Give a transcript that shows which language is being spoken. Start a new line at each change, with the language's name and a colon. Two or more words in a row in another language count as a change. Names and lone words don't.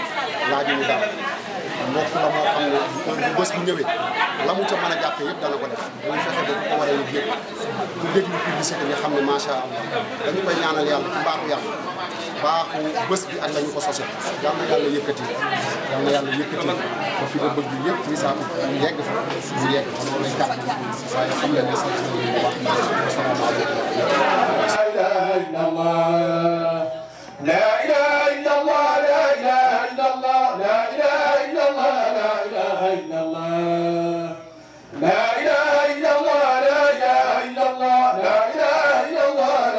Wolof: mbokk la moo xam ne bu bés bu ñëwee la mu ca mën a jàppee yëpp dana ko def muy fexe ba ko war a yëg yëpp bu déglu publicité bi xam ne
Arabic: ما شاء الله
Wolof: dañu koy ñaanal yàlla ci mbaaxu yàlla baaxu bés bi ak la ñu ko sosé yal na yàlla yëkkati ba fi nga bëgg yëpp muy saako yegg fa mu yegg fa loolu lay gàtt waaye xam leen ne sant nañu bu baax asalaamaaleykum
Arabic: لا إله إلا الله لا إله إلا الله لا إله إلا الله لا إله إلا الله لا إله إلا الله لا إله إلا الله لا إله إلا الله